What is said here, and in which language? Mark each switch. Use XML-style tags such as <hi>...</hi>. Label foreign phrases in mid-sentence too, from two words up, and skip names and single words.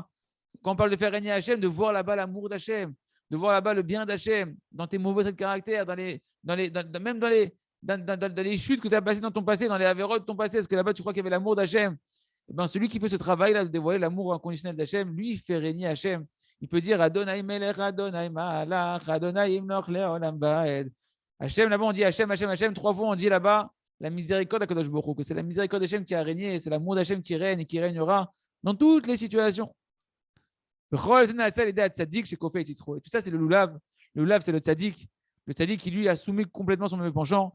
<fr>Quand on parle de faire régner Hachem, de voir là-bas l'amour d'Hachem, de voir là-bas le bien d'Hachem, dans tes mauvais traits de caractère, même dans les chutes que tu as passées dans ton passé, dans les avérotes de ton passé, est-ce que là-bas tu crois qu'il y avait l'amour d'Hachem? Celui qui fait ce travail-là de dévoiler l'amour inconditionnel d'Hachem, lui, il fait régner Hachem.</fr> <he>Il peut dire אדני מלך, אדני מלך, אדני ימלך לעולם ועד.</he> <fr>Hachem, là-bas, on dit Hachem, Hachem, Hachem. 3 fois, on dit là-bas la miséricorde d'</fr> <he>הקדוש ברוך הוא,</he> <fr>que c'est la miséricorde d'Hachem qui a régné, c'est l'amour d'Hachem qui règne et qui régnera dans toutes les situations. Et tout ça, c'est le lulav. Le lulav, c'est le tzaddik. Le tzaddik qui, lui, a soumis complètement son mauvais penchant.</fr>